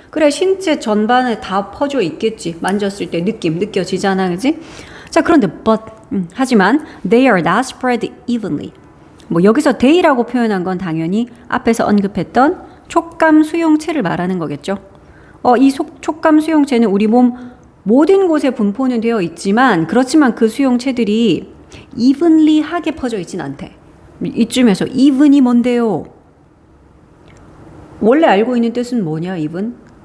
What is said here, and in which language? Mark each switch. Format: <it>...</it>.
<ko>그래, 신체 전반에 다 퍼져 있겠지. 만졌을 때 느낌 느껴지잖아, 그지?</ko> <en>자,</en> <ko>그런데 하지만</ko> <en>they are not spread evenly.</en> <ko>뭐 여기서 they라고 표현한 건 당연히 앞에서 언급했던 촉감 수용체를 말하는 거겠죠. 이 촉감 수용체는 우리 몸 모든 곳에 분포는 되어 있지만 그렇지만 그 수용체들이 evenly하게 퍼져 있진 않대. 이쯤에서 even이 뭔데요? 원래 알고 있는 뜻은 뭐냐, even?</ko>